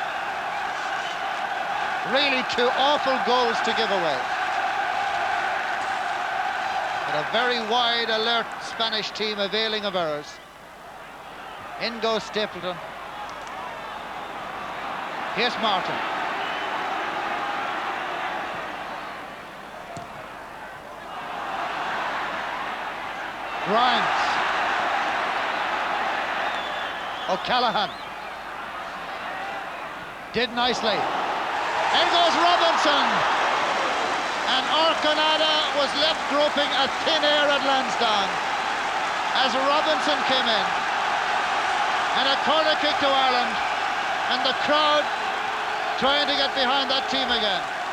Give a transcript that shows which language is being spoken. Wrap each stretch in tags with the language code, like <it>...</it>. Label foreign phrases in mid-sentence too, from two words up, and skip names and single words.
<en>Really two awful goals to give away. But a very wide, alert Spanish team availing of errors. In goes Stapleton. Here's Martin. Grimes. O'Callaghan. Did nicely. In goes Robinson. And Arconada was left groping at thin air at Lansdowne as Robinson came in. And a corner kick to Ireland. And the crowd trying to get behind that team again.</en>